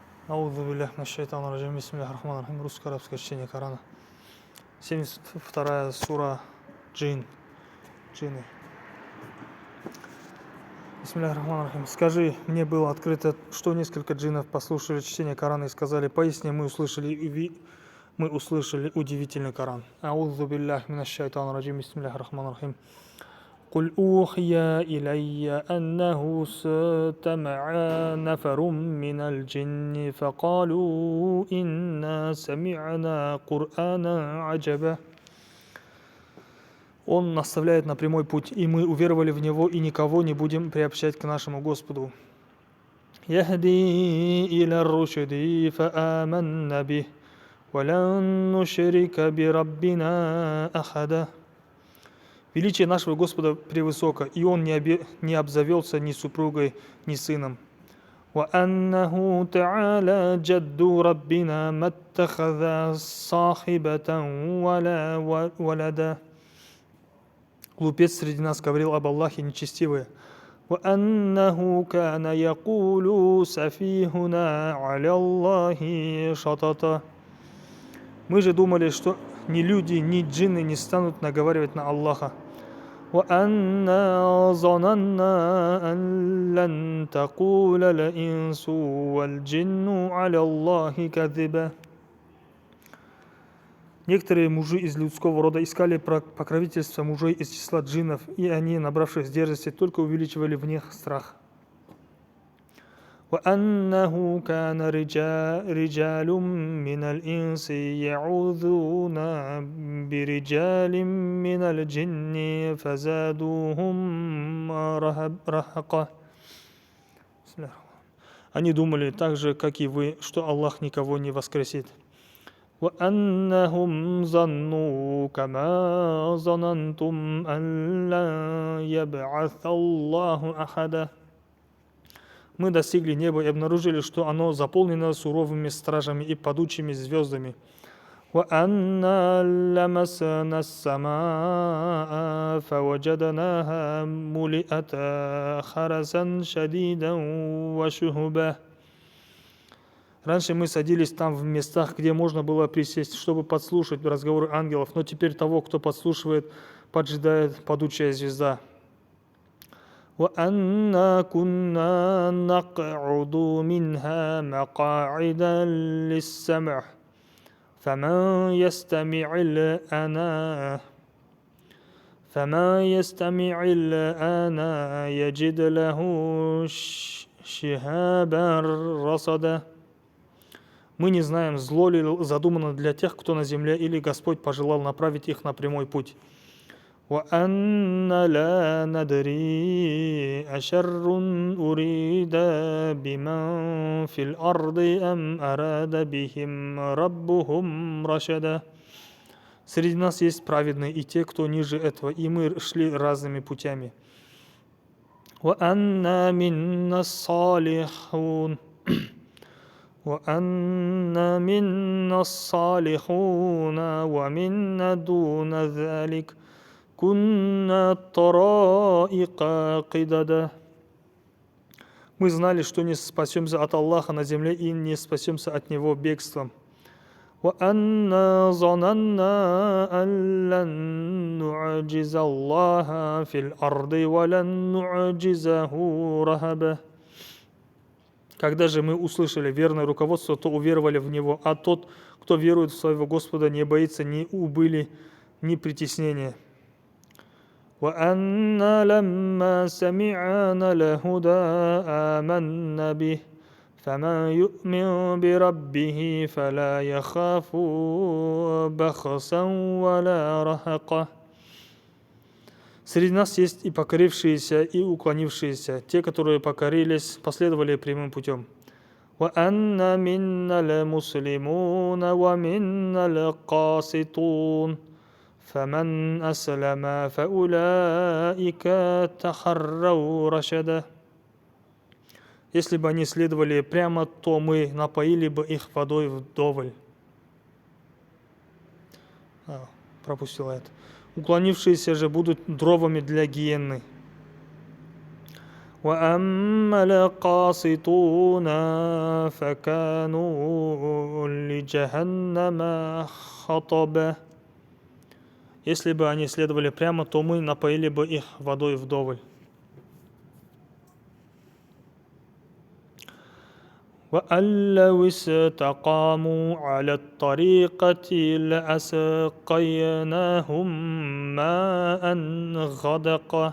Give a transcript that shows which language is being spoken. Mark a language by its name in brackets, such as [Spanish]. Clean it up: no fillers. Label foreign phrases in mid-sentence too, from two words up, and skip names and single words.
[Arabic] أعوذ بالله من الشيطان الرجيم. بسم الله الرحمن الرحيم. [Russian] Русско-арабское чтение Корана. 72 сура Джин. Джинны. [Arabic] بسم الله الرحمن الرحيم. [Russian] Скажи, мне было открыто, что несколько джиннов послушали чтение Корана и сказали: поясни, мы услышали удивительный Коран. [Arabic] أعوذ بالله من الشيطان الرجيم. بسم الله الرحمن الرحيم. قل أوحي إلي أنه استمع نفر من الجن فقالوا إنا سمعنا قرآنا عجبا. [Russian] Он наставляет на прямой путь, и мы уверовали в него, и никого не будем приобщать к нашему Господу. [Arabic] يهدي إلى الرشد فآمنا به ولن نشرك بربنا أحدا. [Russian] Величие нашего Господа превысоко, и Он не обзавелся ни супругой, ни сыном. [Arabic] وَأَنَّهُ تَعَالَى جَدُّ رَبِّنَا مَا اتَّخَذَ صَاحِبَةً وَلَا وَلَدًا. [Russian] Глупец среди нас говорил об Аллахе нечестивое. [Arabic] وَأَنَّهُ كَانَ يَقُولُ سَفِيهُنَا عَلَى اللَّهِ شَطَطًا. [Russian] Мы же думали, что ни люди, ни джинны не станут наговаривать на Аллаха. [Arabic] وَأَنَّا ظَنَنَّا أَن لَّن تَقُولَ الْإِنسُ وَالْجِنُّ عَلَى اللَّهِ كَذِبًا. [Russian] Некоторые мужи из людского рода искали покровительство мужей из числа джиннов, и они, набравшись дерзости, только увеличивали в них страх. [Arabic] وَأَنَّهُ كَانَ رِجَالٌ مِّنَ الْإِنسِ يَعُوذُونَ بِرِجَالٍ مِّنَ الْجِنِّ فَزَادُوهُمْ رَهَقًا. [Russian] Они думали так же, как и вы, что Аллах никого не воскресит. [Arabic] وَأَنَّهُمْ ظَنُّوا كَمَا ظَنَنْتُمْ أَن لَّن يَبْعَثَ اللَّهُ أَحَدًا. [Russian] Мы достигли неба и обнаружили, что оно заполнено суровыми стражами и падучими звездами. [Arabic] وَأَنَّا لَمَسْنَا السَّمَاءَ فَوَجَدْنَاهَا مُلِئَتْ خَرَسًا شَدِيدًا وَشُهُبًا. [Russian] Раньше мы садились там в местах, где можно было присесть, чтобы подслушать разговоры ангелов, но теперь того, кто подслушивает, поджидает падучая звезда. [Arabic] وَأَنَّا كُنَّا نَقْعُدُ مِنْهَا مَقَاعِدَ لِلسَّمْعِ فَمَنْ يَسْتَمِعِ الْآنَ يَجِدْ لَهُ شِهَابًا رَصَدًا. [Russian] Мы не знаем, зло ли задумано для тех, кто на земле, или Господь пожелал направить их на прямой путь. [Arabic] وَأَنَّا لَا نَدْرِي أَشَرٌّ أُرِيدَ بِمَنْ فِي الْأَرْضِ أَمْ أَرَادَ بِهِمْ رَبُّهُمْ رَشَدًا. [Russian] Среди нас есть праведные и те, кто ниже этого, и мы шли разными путями. [Arabic] وَأَنَّا مِنَّا الصَّالِحُونَ وَمِنَّا دُونَ ذَلِكَ كُنَّا طَرَائِقَ قِدَدًا. [Russian] Мы знали, что не спасемся от Аллаха на земле и не спасемся от Него бегством. [Arabic] وَأَنَّا ظَنَنَّا أَن لَّن نُّعْجِزَ اللَّهَ فِي الْأَرْضِ وَلَن نُّعْجِزَهُ رَهَبًا. [Russian] Когда же мы услышали верное руководство, то уверовали в него, а тот, кто верует в своего Господа, не боится ни убыли, ни притеснения. [Arabic] وَأَنَّا لَمَّا سَمِعْنَا الْهُدَىٰ آمَنَّا بِهِ فَمَنْ يُؤْمِنْ بِرَبِّهِ فَلَا يَخَافُ بَخْسًا وَلَا رَهَقًا. [Russian] Среди нас есть и покорившиеся, и уклонившиеся, те, которые покорились, последовали прямым путем. [Arabic] وَأَنَّا مِنَّا الْمُسْلِمُونَ وَمِنَّا الْقَاسِطُونَ فَمَنْ أَسْلَمَ فَأُولَٰئِكَ تَحَرَّوْا رَشَدًا. [Russian] Если бы они следовали прямо, то мы напоили бы их водой вдоволь. Пропустила это. Уклонившиеся же будут дровами для гиенны. [Arabic] وأما القاسطون فكانوا لجهنم حطبا. [Russian] Если бы они следовали прямо, то мы напоили бы их водой вдоволь. [Arabic] وأن لو استقاموا على الطريقة لأسقيناهم ماء غدقا.